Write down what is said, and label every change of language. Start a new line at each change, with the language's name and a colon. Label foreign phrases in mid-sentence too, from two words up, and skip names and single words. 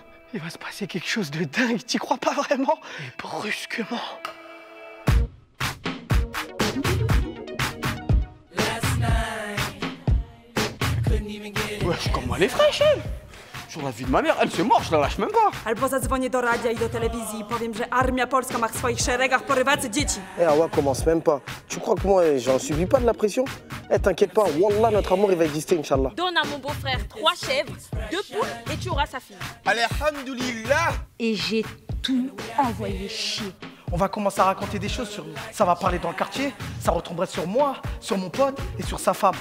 French: Il va se passer quelque chose de dingue, t'y crois pas vraiment? Et brusquement... Wesh, comme moi, elle est fraîche, elle. Sur la vie de ma mère, elle se mord, je la lâche même pas.
Polish: Albo zadzwonię do radia i do telewizji i powiem, że Armia Polska ma w swoich szeregach porywających dzieci.
French: Eh, Awa, commence même pas. Tu crois que moi, j'en subis pas de la pression? Eh, t'inquiète pas, Wallah, notre amour, il va exister, Inch'Allah. Donne à mon beau-frère 3 chèvres, 2 poules et tu auras sa fille. Alhamdoulilah. Et j'ai tout envoyé chier. On va commencer à raconter des choses sur nous. Ça va parler dans le quartier, ça retomberait sur moi, sur mon pote et sur sa femme.